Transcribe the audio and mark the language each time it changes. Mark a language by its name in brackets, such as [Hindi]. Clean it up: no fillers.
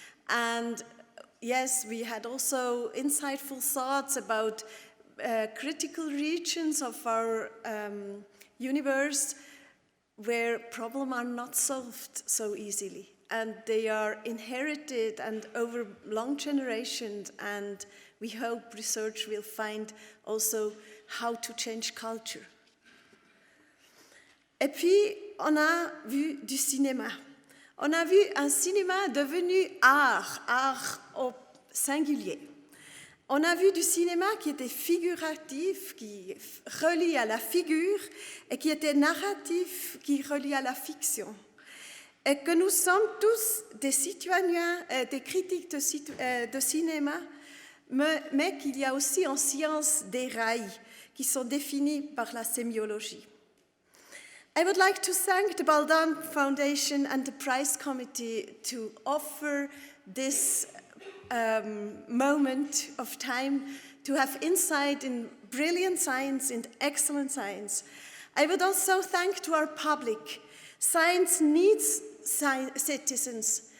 [English] And yes, we had also insightful thoughts about critical regions of our universe where problems are not solved so easily. And they are inherited and over long generations, and we hope research will find also how to change culture. [French] Et puis, on a vu du cinéma. On a vu un cinéma devenu art au singulier. On a vu du cinéma qui était figuratif, qui relie à la figure, et qui était narratif, qui relie à la fiction. Et que nous sommes tous des citoyens, des critiques de cinéma, mais qu'il y a aussi en science des rails qui sont définis par la sémiologie. [English] I would like to thank the Baldan Foundation and the Prize Committee to offer this moment of time to have insight in brilliant science and excellent science. I would also thank to our public. Science needs citizens.